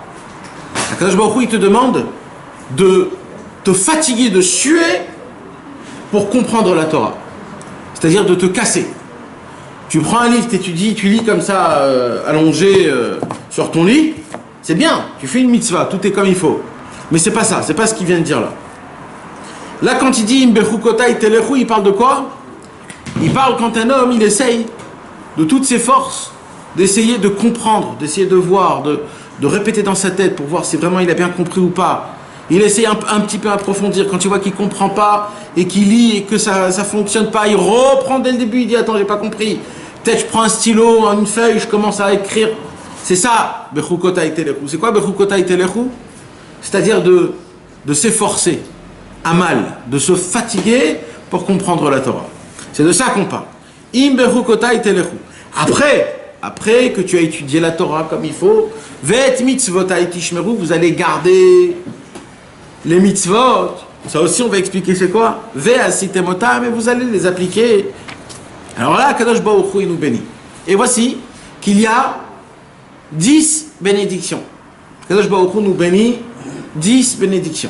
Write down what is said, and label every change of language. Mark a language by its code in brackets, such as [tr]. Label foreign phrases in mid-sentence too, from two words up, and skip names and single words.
[he] הקדוש ברוך הוא, [fr] il te demande de te fatiguer, de suer pour comprendre la Torah. C'est-à-dire de te casser. Tu prends un livre, t'étudies, tu lis comme ça, allongé sur ton lit, c'est bien, tu fais une mitzvah, tout est comme il faut. Mais c'est pas ça, c'est pas ce qu'il vient de dire là. Là, quand il dit [he] אם בחקתי תלכו, [fr] il parle de quoi? Il parle quand un homme, il essaye de toutes ses forces d'essayer de comprendre, d'essayer de voir, de répéter dans sa tête pour voir si vraiment il a bien compris ou pas. Il essaie un petit peu approfondir. Quand tu vois qu'il ne comprend pas et qu'il lit et que ça ne fonctionne pas, il reprend dès le début, il dit attends, j'ai pas compris. Peut-être je prends un stylo, une feuille, je commence à écrire. C'est ça, [he] בחקתי תלכו. [fr] C'est quoi [he] בחקתי תלכו? [fr] C'est-à-dire de s'efforcer à mal, de se fatiguer pour comprendre la Torah. C'est de ça qu'on parle. [he] אם בחקתי תלכו. [fr] Après que tu as étudié la Torah comme il faut, [he] ואת מצותי תשמרו, [fr] vous allez garder les mitzvot. Ça aussi, on va expliquer c'est quoi. [he] ועשיתם אותם, [fr] mais vous allez les appliquer. Alors là, [he] קדוש ברוך הוא, [fr] il nous bénit. Et voici qu'il y a 10 bénédictions. [he] קדוש ברוך הוא [fr] nous bénit 10 bénédictions.